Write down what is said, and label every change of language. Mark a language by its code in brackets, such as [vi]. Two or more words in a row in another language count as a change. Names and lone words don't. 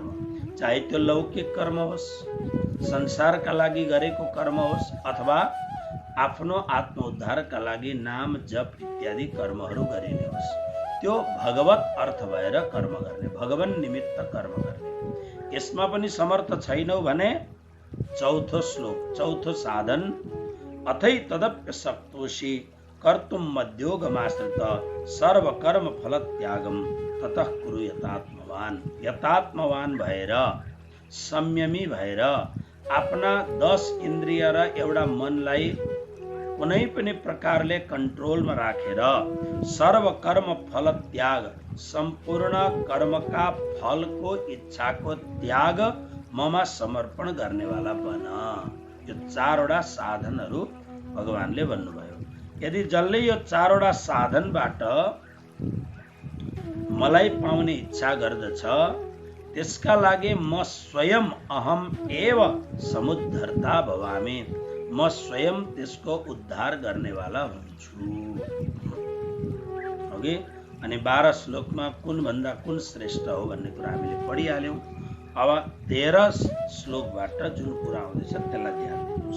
[ne] चाहे त्यो लौकिक कर्म होस्, संसारका लागि गरेको कर्म होस् अथवा आफ्नो आत्मोद्धारका लागि नाम जप इत्यादि कर्महरू गरिने होस्, त्यो भगवत अर्थ भएर कर्म गर्ने, भगवान निमित्त कर्म गर्ने। यसमा पनि समर्थ छैनौ भने चौथो श्लोक, चौथो साधन, [sa] अथै तदप्य शक्तोषि कर्तुम मध्योगमाश्रित सर्व कर्म फल त्यागम ततः कुरु यतात्मवान। [ne] यतात्मवान भएर, संयमी भएर आफ्ना 10 इन्द्रिय र एउटा मनलाई कुनै पनि प्रकारले कन्ट्रोलमा राखेर सर्व कर्म फल त्याग, सम्पूर्ण कर्मका फलको इच्छाको त्याग ममा समर्पण गर्नेवाला बन। यो 4 वटा साधनहरू भगवानले भन्नुभयो। यदि जसले यो 4 वटा साधनबाट मलाई पाउने इच्छा गर्दछ त्यसका लागि म स्वयं [sa] अहम एव समुद्धर्ता भवामि, [ne] म स्वयं त्यसको उद्धार गर्नेवाला हुन्छु। ओके, अनि 12 श्लोकमा कुन भन्दा कुन श्रेष्ठ हो भन्ने कुरा हामीले पढिहाल्यौँ। अब 13 श्लोकबाट जुन कुरा आउँदैछ त्यसलाई ध्यान दिनुहोस्।